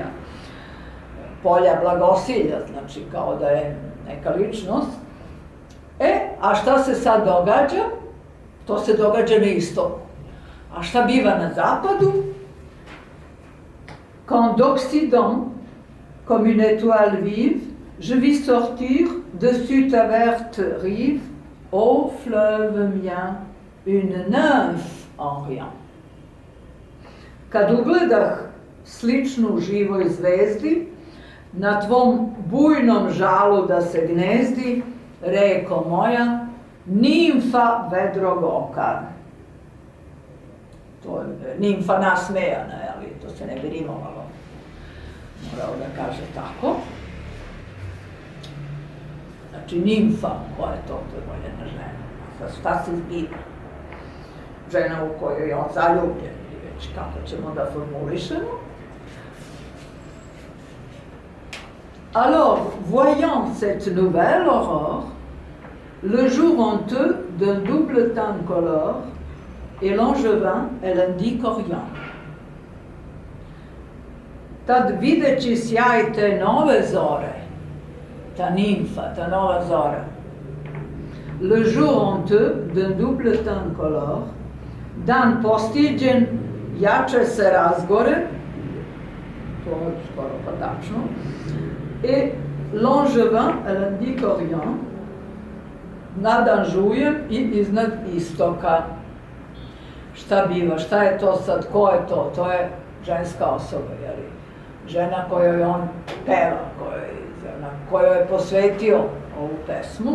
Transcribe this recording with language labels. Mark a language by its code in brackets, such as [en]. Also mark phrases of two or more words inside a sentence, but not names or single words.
[sr] Polja blagosilja, znači kao da je neka ličnost. A šta se sad događa? To se događa na istoku. A šta biva na zapadu? [fr] Quand d'Occident, comme une étoile vive, je vis sortir dessus ta verte rive, ô fleuve mien, une nymphe en rien. [sr] Kad ugledah sličnu živoj zvezdi, na tvom bujnom žalu da se gnezdi, reko moja, nimfa vedrog oka. To je nimfa nasmejana, ali to se ne bi rimovalo. Morao da kaže tako. Znači, nimfa, koja je to voljena žena? Šta se zbiva? Žena u kojoj je on zaljubljen, ili već kako ćemo da formulišemo. [fr] Alors, voyant cette nouvelle aurore, le jour honteux d'un double teint colore, e Langevin e l'indique Orient. [sr] Tad videći sjaj te nove zore, ta nimfa, ta nova zora, [fr] le jour honteux d'un double teint colore, [sr] dan postiđen jače se razgore, to je skoro pa tačno, [fr] et Langevin e l'indique Orient, [sr] nad Anžujem i iznad istoka. Šta biva, šta je to sad, ko je to? To je ženska osoba, jeli? Žena kojoj on peva, kojoj je posvetio ovu pesmu.